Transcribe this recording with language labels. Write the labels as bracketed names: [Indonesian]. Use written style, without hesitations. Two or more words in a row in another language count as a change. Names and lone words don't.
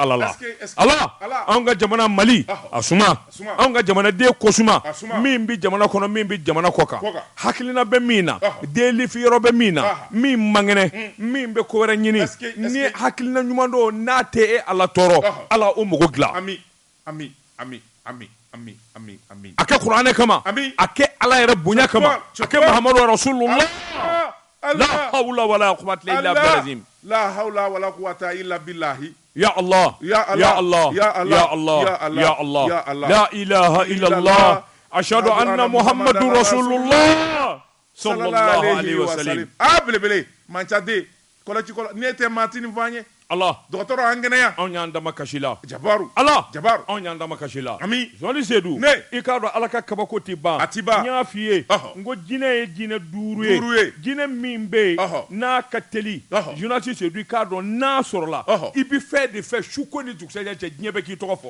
[Bambara] ala la ala anw ka jamana Mali a suma anw ka jamanaden ko suma min bɛ jamana kɔnɔ min bɛ jamana kɔ kan hakilina bɛ min na deli yɔrɔ bɛ min na min mangɛnɛ min bɛ ko wɛrɛ ɲini ni hakilina ɲuman don n'a tɛ e ala tɔɔrɔ ala o mago dilan a kɛ kuranɛ kama a kɛ ala yɛrɛ bonya kama a kɛ Mahamadu rasulullah [Arabic] لا حول ولا قوة إلا بالله لا حول ولا قوة إلا بالله يا الله يا الله يا الله يا الله لا إله إلا الله أشهد أن محمدا رسول الله صلى الله عليه وسلم belebele manchade kolachi kola ni ete matini vanye [Bambara] Allah dɔgɔtɔrɔ an kɛnɛya anw y'an dama kasi la jabaru Allah jabaru anw y'an dama kasi la ami Josi Seydou ne i k'a dɔn ala ka kabako tɛ ban a tɛ ban n y'a f'i ye n ko jinɛ ye jinɛ 5 ye jinɛ min bɛ yen n'a ka teli Josi Seydou i k'a dɔn n'a sɔrɔla i bɛ fɛn de fɛ su ko ni dugusɛjɛ cɛ diɲɛ bɛ k'i tɔgɔ fɔ